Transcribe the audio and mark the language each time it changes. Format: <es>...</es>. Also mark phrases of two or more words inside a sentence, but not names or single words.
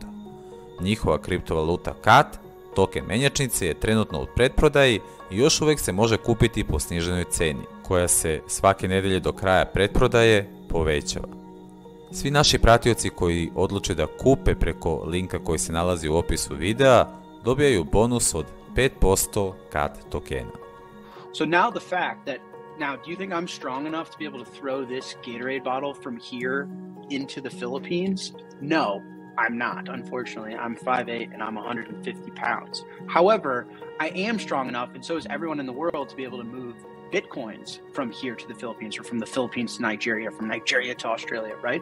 <sr>Njihova kriptovaluta KAT, token menjačnice, je trenutno u pretprodaji i još uvek se može kupiti po sniženoj ceni, koja se svake nedelje do kraja pretprodaje povećava. Svi naši pratioci koji odluče da kupe preko linka koji se nalazi u opisu videa dobijaju bonus od 5% KAT tokena.</sr> <en>So now the fact that, do you think I'm strong enough to be able to throw this Gatorade bottle from here into the Philippines? No, I'm not, unfortunately. I'm 5'8" and I'm 150 pounds. However, I am strong enough, and so is everyone in the world, to be able to move Bitcoins from here to the Philippines, or from the Philippines to Nigeria, from Nigeria to Australia, right?</en>